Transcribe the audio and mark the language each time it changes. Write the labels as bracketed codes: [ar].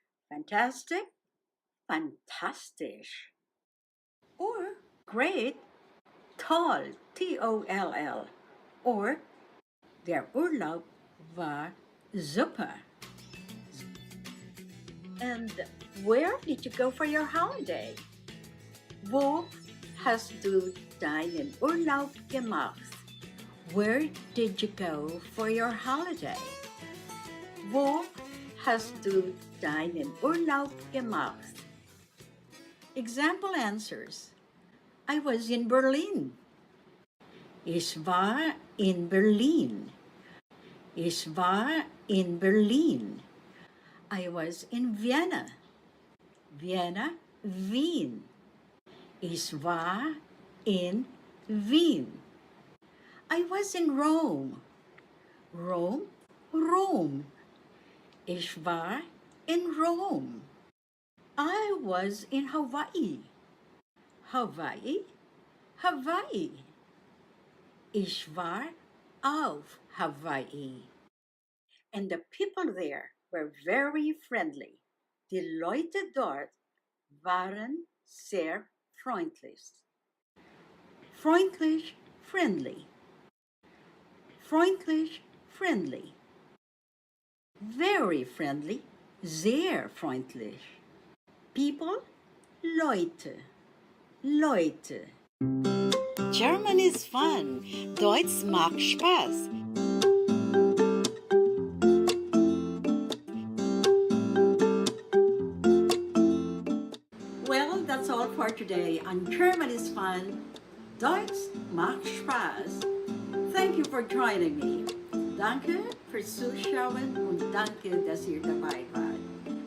[en] Fantastic, fantastisch. Or great, toll, T-O-L-L. [de] Or der Urlaub war super. [en] And where did you go for your holiday? [de] Wo hast du deinen Urlaub gemacht? [en] Where did you go for your holiday? [de] Wo hast du deinen Urlaub gemacht? [en] Example answers. I was in Berlin. [de] Ich war in Berlin. Ich war in Berlin. [en] I was in Vienna. Vienna, Wien. [de] Ich war in Wien. [en] I was in Rome. Rome, Rome. [de] Ich war in Rome. [en] I was in Hawaii. [de] Hawaii, Hawaii. Ich war auf Hawaii. [en] And the people there were very friendly. [de] Die Leute dort waren sehr freundlich. Freundlich, friendly. Freundlich, friendly. [en] Very friendly, [de] sehr freundlich. People, Leute, Leute. [en] German is fun. [de] Deutsch macht Spaß. [en] Well, that's all for today on German is Fun. [de] Deutsch macht Spaß. [en] Thank you for joining me. [de] Danke fürs Zuschauen und danke, dass ihr dabei wart.